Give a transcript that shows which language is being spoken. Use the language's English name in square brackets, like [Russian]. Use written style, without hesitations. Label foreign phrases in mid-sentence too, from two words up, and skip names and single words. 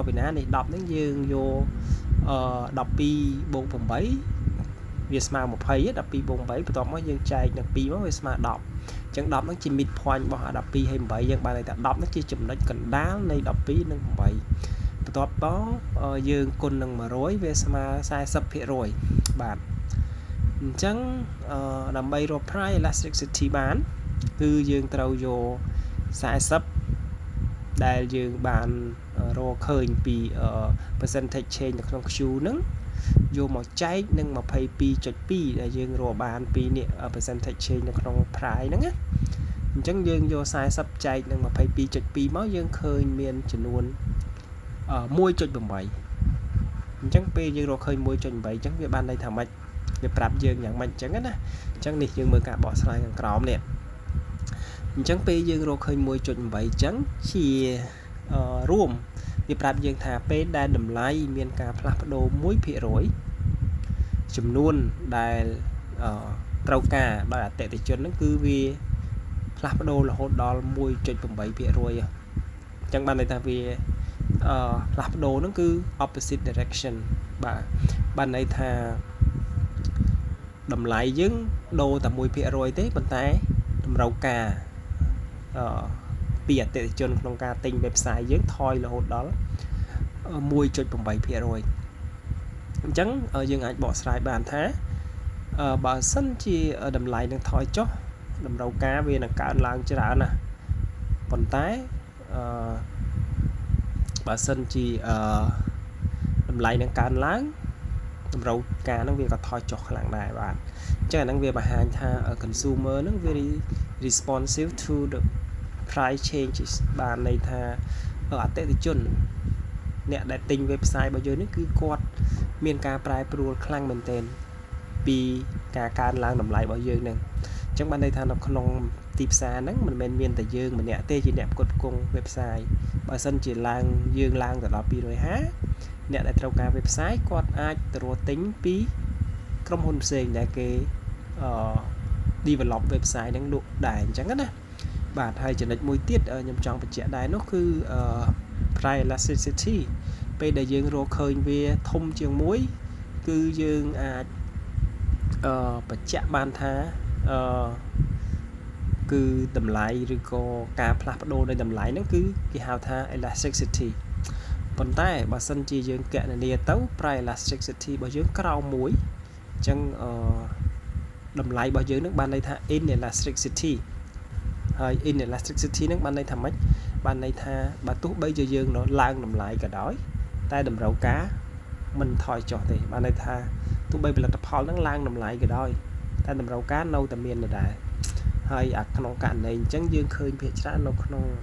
[Khmer] ពីណានេះ10ហ្នឹងយើងយក12បូក8វាស្មើ20 12បូក8បន្ទាប់មកយើងចែកនឹង2មកវាស្មើ10អញ្ចឹង10ហ្នឹងជា midpoint របស់12ហើយ8យើងបានន័យថា10ហ្នឹងជាចំណុចកណ្ដាលនៃ12និង8បន្ទាប់មកយើងគុណនឹង100វាស្មើ 40% បាទអញ្ចឹងដើម្បីរក [English] price elasticity [Khmer] បានគឺយើងត្រូវយក 40ដែលយើងបានរកឃើញពី [English] percentage change [Khmer] នៅក្នុង Q ហ្នឹងយកមកចែកនឹង 22.2 ដែលយើងរកបានពីនេះ [English] percentage change [Khmer] នៅក្នុង price ហ្នឹងណាអញ្ចឹងយើងយក40ចែកនឹង 22.2 មកយើងឃើញមានចំនួន1.8 អញ្ចឹងពេលយើងរកឃើញ 1.8 អញ្ចឹងវាបានន័យថាម៉េចវាប្រាប់យើងយ៉ាងម៉េចអញ្ចឹងណាអញ្ចឹងនេះយើងមើលការបកស្រាយខាងក្រោមនេះអអញ្ចឹងពេលយើងរកឃើញ 1.8 អញ្ចឹងជារួមវាប្រាប់យើងថាពេលដែលតម្លៃមានការផ្លាស់ប្ដូរ 1% ចំនួនដែលត្រូវការដោយអតិថិជនហ្នឹងគឺវាផ្លាស់ប្ដូររហូតដល់ 1.8% អញ្ចឹងបានន័យថាវាផ្លាស់ប្ដូរហ្នឹងគឺ [English] opposite direction [Khmer] បាទបានន័យថា តម្លៃយើងដូរតែ 1% ទេប៉ុន្តែតម្រូវការពីអតិថិជនក្នុងការទិញ website យើងថយរហូតដល់ 1.8% អញ្ចឹងយើងអាចបកស្រាយបានថាបើសិនជាតម្លៃនឹងថយចុះតម្រូវការវានឹងកើនឡើងច្រើនណាស់ប៉ុន្តែ បើសិនជាតម្លៃនឹងកើនឡើងតម្រូវការនឹងវាក៏ថយចុះខ្លាំងដែរបាទអញ្ចឹងអាហ្នឹងវាបង្ហាញថា consumer នឹង [English] very responsive to the price changes [Khmer] បានន័យ ថាអតិថិជនអ្នកដែលទិញ website របស់យើងនេះគឺគាត់មានការប្រែប្រួលខ្លាំងមែនទែនពីការកើនឡើងតម្លៃ របស់យើងហ្នឹងអញ្ចឹងបានន័យថានៅក្នុងទីផ្សារហ្នឹងមិនមែនមានតែយើងម្នាក់ទេជាអ្នកផ្គត់ផ្គង់ website បើសិនជាយើងឡើងទៅដល់250អ្នកដែលត្រូវការ website គាត់អាចទៅរកទិញពីក្រុមហ៊ុនផ្សេងដែលគេ [English] develop website [Khmer] ហ្នឹងលក់ដែរអញ្ចឹងណាបាទហើយចំណុចមួយទៀតខ្ញុំចង់បញ្ជាក់ដែរនោះគឺ [English] price elasticity [Khmer] ពេលដែលយើងរកឃើញវាធំជាងមួយគឺយើងអាចបញ្ជាក់បានថា គឺតម្លៃឬក៏ការផ្លាស់ប្ដូរនៃតម្លៃហ្នឹងគឺគេហៅថា elasticity ប៉ុន្តែបើសិនជាយើងកណ នាទៅ [English] price elasticity [Khmer] របស់យើងក្រោម1អញ្ចឹងតម្លៃរបស់យើងនឹងបានន័យថា inelasticity ហើយ inelasticity នឹងបានន័យថាម៉េចបានន័យថាបើទោះបីជាយើងឡើងតម្លៃក៏ដោយតែតម្រូវការមិនថយចុះទេបានន័យថាទោះបីផលិតផលនឹងឡើងតម្លៃក៏ដោយតែតម្រូវការនៅតែមានដដែលហើយក្នុងករណីអញ្ចឹងយើងឃើញភាគច្រើននៅក្នុង